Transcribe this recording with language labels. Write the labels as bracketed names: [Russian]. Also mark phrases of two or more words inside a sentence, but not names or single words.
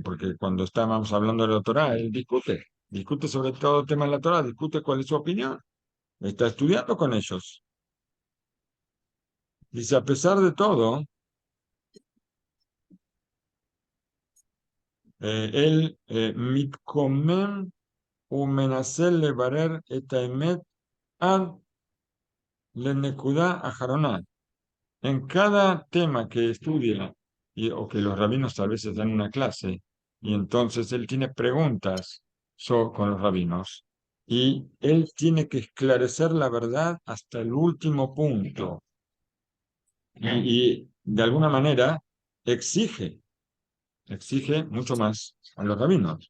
[Spanish] Porque cuando estábamos hablando de la Torá, él discute sobre todo el tema de la Torá, discute cuál es su opinión, está estudiando con ellos. Dice, a pesar de todo, él [Hebrew] מתקומם ומנצל לברר את האמת עד לנקודה אחרונה. [Spanish] En cada tema que estudia, o que los rabinos tal vez dan una clase, y entonces él tiene preguntas con los rabinos, y él tiene que esclarecer la verdad hasta el último punto. Y de alguna manera exige mucho más a los rabinos.